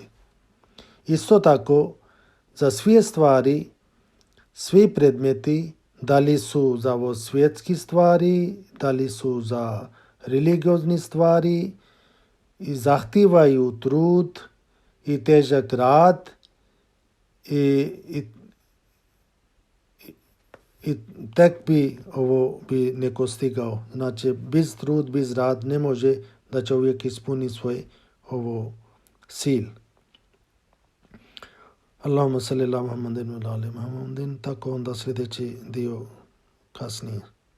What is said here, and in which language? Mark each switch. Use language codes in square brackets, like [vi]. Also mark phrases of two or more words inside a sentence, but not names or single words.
[bs] Isto tako, za sve stvari, svi predmeti, da li su za ovo svjetske stvari, da li su za religiozne stvari, i zahtijevaju trud i težak rad i tek bi neko stigao. Znači, bez trud, bez rad ne može da čovjek ispuni svoj cilj. [ar] اللهم صل على محمد وعلى آل محمد. [bs] Tako onda sljedeći dio kasnije.